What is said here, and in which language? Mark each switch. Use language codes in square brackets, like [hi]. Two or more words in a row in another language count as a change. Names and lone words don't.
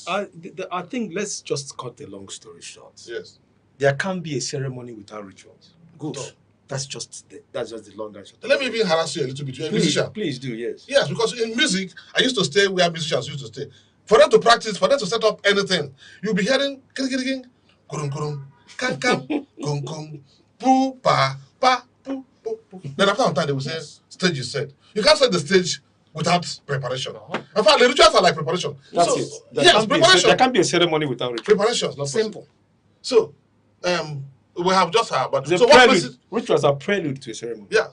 [en] I think let's just cut a long story short. Yes. There can't be a ceremony without rituals. Good. No. That's just the long and short. Let me even harass you a little bit. You're a musician. Please do, yes. Yes, because in music, I used to stay where musicians used to stay. For them to practice, for them to set up anything, you'll be hearing kurum kurum, kan kan, kum kum, poo pa pa poo poo poo. Then after some time they will say stage is set. You can't set the stage without preparation. In fact, the rituals are like preparation. That's it. There can't be a ceremony without rituals. Preparation. Not simple. So, we have just had, but rituals are prelude to a ceremony. Yeah.